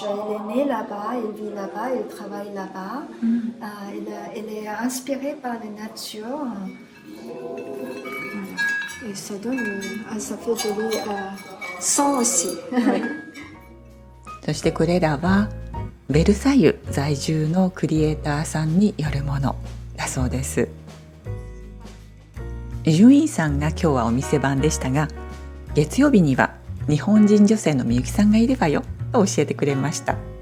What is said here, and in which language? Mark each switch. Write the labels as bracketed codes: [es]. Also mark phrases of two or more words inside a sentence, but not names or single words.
[fr] Il est né là-bas, il vit là-bas, il travaille là-bas. Il est inspiré par la nature. Et ça donne, ça fait joli son aussi. [ja] そしてこれらはベルサイユ在住のクリエイターさんによるものだそうです。ジュインさんが今日はお店番でしたが、月曜日には日本人女性のみゆきさんがいればよと教えてくれました。